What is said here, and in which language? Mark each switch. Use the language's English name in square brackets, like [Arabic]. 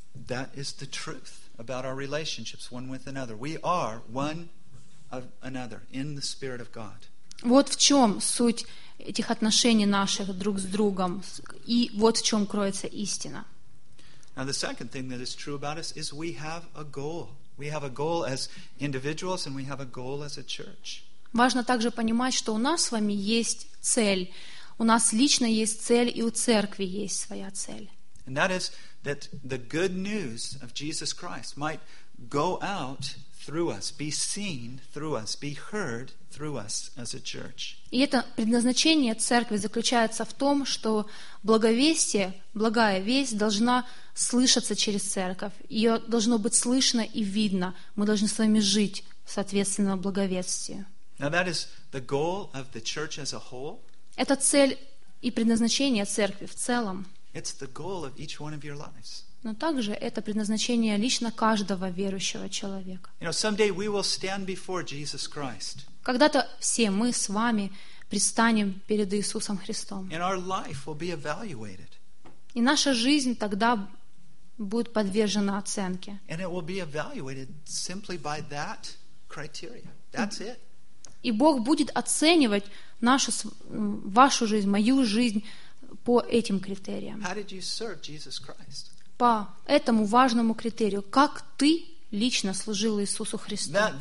[English] That is the truth about our relationships one with another. We are one of another in the Spirit of God. [Russian] Вот в чем суть этих отношений наших друг с другом, и вот в чем кроется истина. [English] Now the second thing that is true about us is we have a goal. We have a goal as individuals and we have a goal as a church. [Russian] Важно также понимать, что у нас с вами есть цель. У нас лично есть цель, и у церкви есть своя цель. [English] And that is that the good news of Jesus Christ might go out through us, be seen through us, be heard through us as a church. [Russian] И это предназначение церкви заключается в том, что благовестие, благая весть должна слышаться через церковь. Ее должно быть слышно и видно. Мы должны с вами жить в соответственном благовестии. [English] Now that is the goal of the church as a whole. [Russian] Это цель и предназначение церкви в целом. [English] It's the goal of each one of your lives. [Russian] Но также это предназначение лично каждого верующего человека. [English] You know, someday we will stand before Jesus Christ. [Russian] Когда-то все мы с вами предстанем перед Иисусом Христом. [English] And our life will be evaluated. [Russian] И наша жизнь тогда будет подвержена оценке. [English] And it will be evaluated simply by that criteria. That's it. [Russian] И Бог будет оценивать вашу жизнь, мою жизнь по этим критериям. [English] How did you serve Jesus Christ? [Russian] по этому важному критерию, как ты лично служил Иисусу Христу?